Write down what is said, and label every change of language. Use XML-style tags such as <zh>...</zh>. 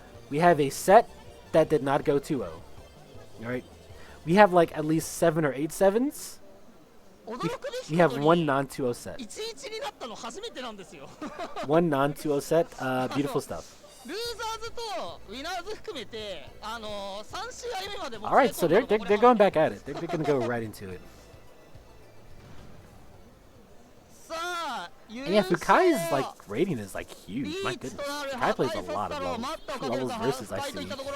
<en>We have a set that did not go 2-0. All right. We have like at least 7 or 8 7s. We have one non-2-0 set.</en> <ja>1-1になったの初めてなんですよ</ja> <en>One non-2-0 set. Beautiful stuff.</en> <ja>ルーザーズとウィナーズ含めて3試合目まで</ja> <en>All right, so they're going back at it. They're gonna go right into it. さあ And yeah, Fukai's like rating is like huge. My goodness, Fukai plays a lot of levels versus I see.</en>